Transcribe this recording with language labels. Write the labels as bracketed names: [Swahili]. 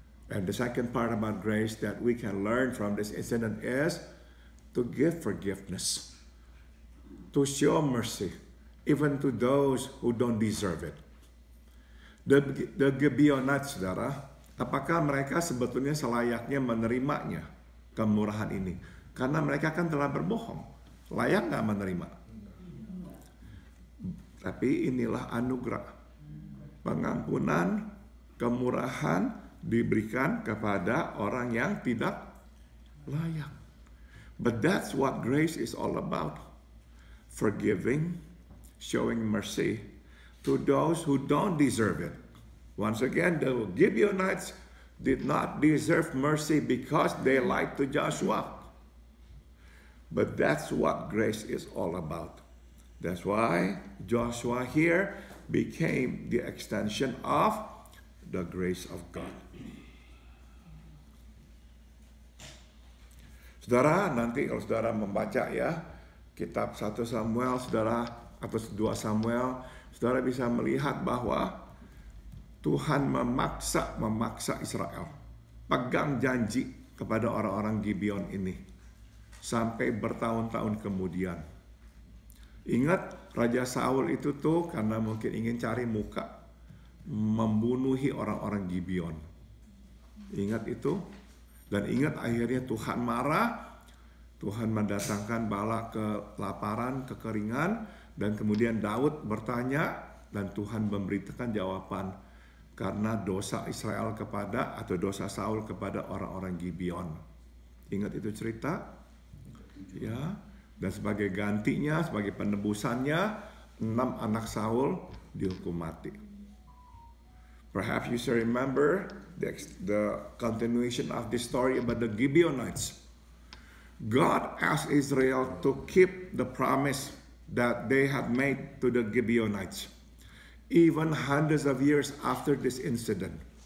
[English] And the second part about grace that we can learn from this incident is to give forgiveness. To show mercy, even to those who don't deserve it. The Gibeonites, saudara, [Indonesian] Apakah mereka sebetulnya selayaknya menerimanya, kemurahan ini? Karena mereka kan telah berbohong. Layak nggak menerima? Tapi inilah anugerah. Pengampunan, kemurahan diberikan kepada orang yang tidak layak. But that's what grace is all about. Forgiving, showing mercy to those who don't deserve it. Once again, the Gibeonites did not deserve mercy because they lied to Joshua. But that's what grace is all about. That's why Joshua here became the extension of the grace of God. Saudara, nanti kalau saudara membaca ya kitab 1 Samuel, saudara, atau 2 Samuel, saudara bisa melihat bahwa Tuhan memaksa Israel pegang janji kepada orang-orang Gibeon ini sampai bertahun-tahun kemudian. Ingat, Raja Saul itu tuh karena mungkin ingin cari muka, membunuhi orang-orang Gibeon. Ingat itu? Dan ingat akhirnya Tuhan marah, Tuhan mendatangkan bala kelaparan, kekeringan, dan kemudian Daud bertanya, dan Tuhan memberitakan jawaban karena dosa Israel atau dosa Saul kepada orang-orang Gibeon. Ingat itu cerita? Ya. Dan sebagai gantinya, sebagai penebusannya, 6 anak Saul dihukum mati. [English] Perhaps you still remember the continuation of this story about the Gibeonites. God asked Israel to keep the promise that they had made to the Gibeonites, even hundreds of years after this incident.